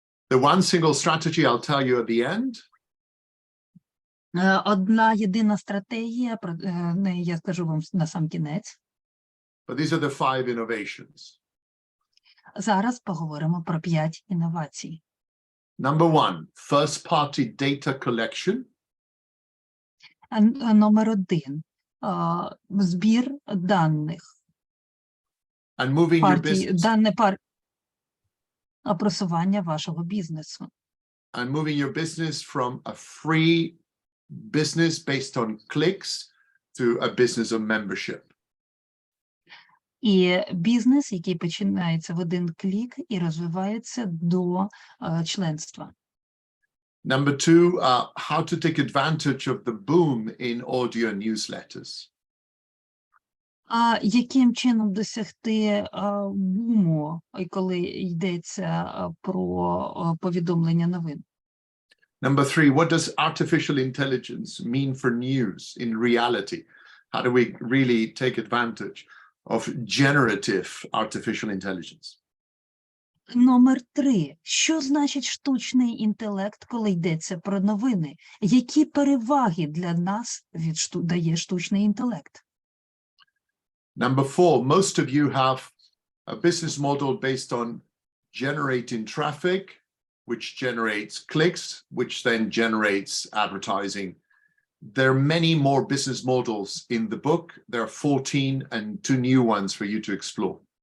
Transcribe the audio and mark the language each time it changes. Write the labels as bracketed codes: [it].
[en] The 1 single strategy I'll tell you at the end. [uk] Одна єдина стратегія, про неї я скажу вам на сам кінець. [en] But these are the 5 innovations. [uk] Зараз поговоримо про 5 інновацій. [en] Number 1, first-party data collection. [uk] Номер 1 – збір даних. [en] And moving your business. [uk] Просування вашого бізнесу. [en] And moving your business from a free business based on clicks to a business of membership. [uk] І бізнес, який починається в один клік і розвивається до членства. [en] Number 2, how to take advantage of the boom in audio newsletters. [uk] Яким чином досягти буму, коли йдеться про повідомлення новин? [en] Number 3, what does artificial intelligence mean for news in reality? How do we really take advantage of generative artificial intelligence? [uk] Номер 3. Що значить штучний інтелект, коли йдеться про новини? Які переваги для нас дає штучний інтелект? [en] Number 4, most of you have a business model based on generating traffic, which generates clicks, which then generates advertising. There are many more business models in the book. There are 14 and 2 new ones for you to explore.